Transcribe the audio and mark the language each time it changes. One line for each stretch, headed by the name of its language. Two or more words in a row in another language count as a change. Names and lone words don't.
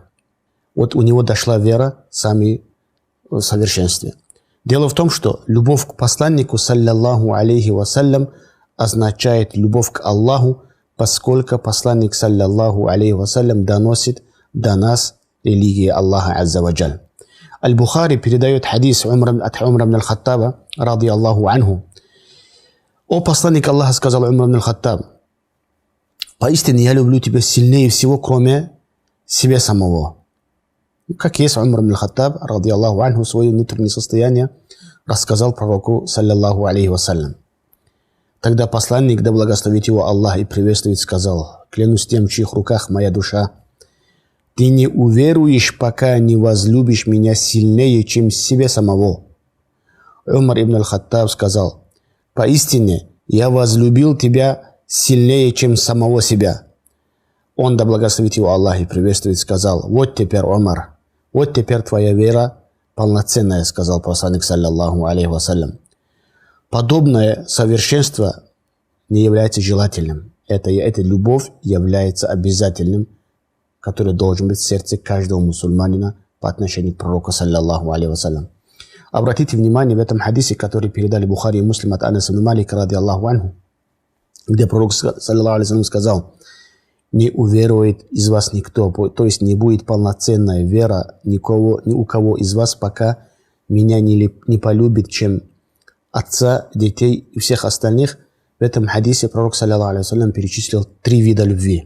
Russian: Вот у него дошла вера сами в совершенстве. Дело в том, что любовь к посланнику,
Arabic: صلى الله عليه وسلم,
Russian: означает любовь к Аллаху, поскольку посланник,
Arabic: صلى الله عليه وسلم,
Russian: доносит до нас религии Аллаха
Arabic: عز وجل.
Russian: Аль-Бухари передает хадис от Умара ибн аль-Хаттаба,
Arabic: رضي الله عنه.
Russian: О посланник Аллаха, сказал Умар ибн аль-Хаттаб: «Поистине я люблю тебя сильнее всего, кроме себя самого». Как есть, Умар ибн аль-Хаттаб,
Arabic: رضي الله عنه,
Russian: свое внутреннее состояние рассказал пророку,
Arabic: صلى الله عليه وسلم.
Russian: Тогда посланник, да благословит его Аллах и приветствует, сказал: «Клянусь тем, в чьих руках моя душа, ты не уверуешь, пока не возлюбишь меня сильнее, чем себя самого». Умар ибн аль-Хаттаб сказал: поистине я возлюбил тебя сильнее, чем самого себя. Он, да благословит его Аллах и приветствует, сказал: вот теперь, Умар, вот теперь твоя вера полноценная, сказал посланник,
Arabic: صلى الله عليه وسلم.
Russian: Подобное совершенство не является желательным. Эта любовь является обязательным, который должен быть в сердце каждого мусульманина по отношению к пророку,
Arabic: صلى الله عليه وسلم.
Russian: Обратите внимание в этом хадисе, который передали Бухари и Муслим от Анаса ибн Малика,
Arabic: رضي الله عنه,
Russian: где пророк,
Arabic: صلى الله عليه وسلم,
Russian: сказал: не уверует из вас никто, то есть не будет полноценная вера ни у кого из вас, пока меня не полюбит, чем отца, детей и всех остальных. В этом хадисе пророк,
Arabic: صلى الله عليه وسلم,
Russian: перечислил 3 вида любви.